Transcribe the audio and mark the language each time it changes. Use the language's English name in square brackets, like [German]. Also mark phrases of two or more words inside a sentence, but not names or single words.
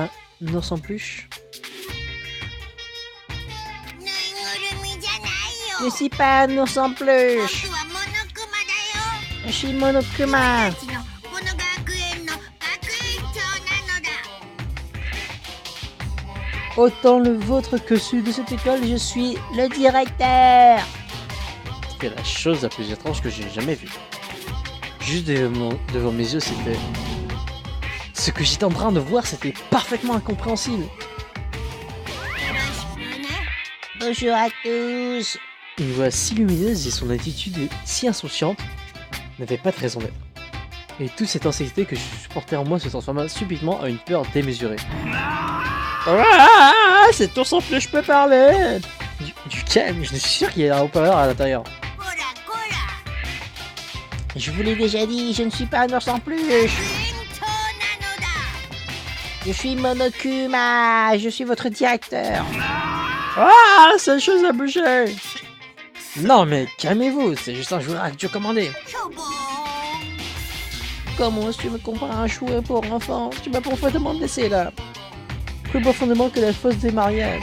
[French] Un ours en peluche? [Japanese] ぬいぐるみじゃない [French] Je [Japanese] よ。 [French] suis pas un ours en peluche. [Japanese] 僕はモノクマだよ。 [French] Je suis Monokuma. [Japanese] 私たちのこの学園の学園長なのだ。 [French] Autant le vôtre que celui de cette école, je suis le directeur. C'était la chose la plus étrange que j'ai jamais vue. Juste devant mes yeux, c'était... Ce que j'étais en train de voir, c'était parfaitement incompréhensible. [Japanese] よろしくね。 [French] Bonjour à tous. Une voix si lumineuse et son attitude si insouciante n'avaient pas de raison d'être. Et toute cette anxiété que je supportais en moi se transforma subitement en une peur démesurée. Ah, cet ours en peluche, je peux parler. Du calme, je suis sûr qu'il y a un haut-parleur à l'intérieur. [Japanese] こらこら。 [French] Je vous l'ai déjà dit, je ne suis pas un ours en [Japanese] 学 [French] peluche. [Japanese] 園長なのだ。 [French] Je suis Monokuma. Je suis votre directeur. Ah, cette chose a bougé. Non mais calmez-vous, c'est juste un jouet radiocommandé. Comment est-ce que tu me compares à un jouet pour enfants? Tu m'as profondément blessé là. Plus profondément que la fosse des mariages.